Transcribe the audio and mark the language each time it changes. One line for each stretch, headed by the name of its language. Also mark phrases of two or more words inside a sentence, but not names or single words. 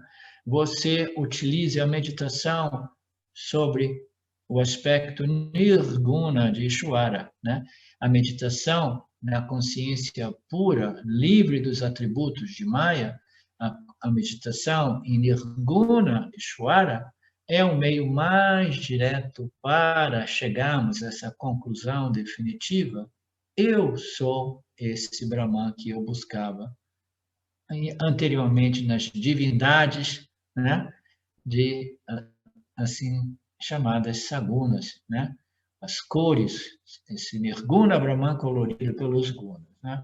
Portuguese: Você utilize a meditação sobre o aspecto nirguna de Ishvara, né? A meditação na consciência pura, livre dos atributos de Maya, a meditação em
Sanskrit: निर्गुण ईश्वर,
Portuguese: é um meio mais direto para chegarmos a essa conclusão definitiva. Eu sou esse Brahman que eu buscava anteriormente nas divindades, né, de assim chamadas sagunas, né, as cores, esse
Sanskrit: निर्गुण ब्रह्मन्
Portuguese: colorido pelos gunas, né?